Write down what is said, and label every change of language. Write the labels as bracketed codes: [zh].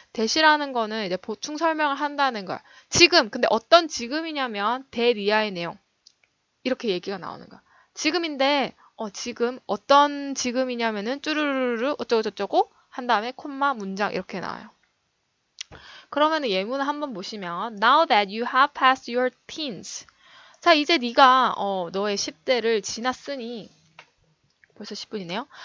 [ko] that이라는 거는 이제 보충 설명을 한다는 거야. 지금, 근데 어떤 지금이냐면 that 이하의 내용 이렇게 얘기가 나오는 거야. 지금인데 지금 어떤 지금이냐면은 쭈루루루 어쩌고 저쩌고 한 다음에 콤마 문장 이렇게 나와요. 그러면 예문을 한번 보시면 [en] Now that you have passed your teens. [ko] 자, 이제 네가 너의 10대를 지났으니 벌써 10분이네요.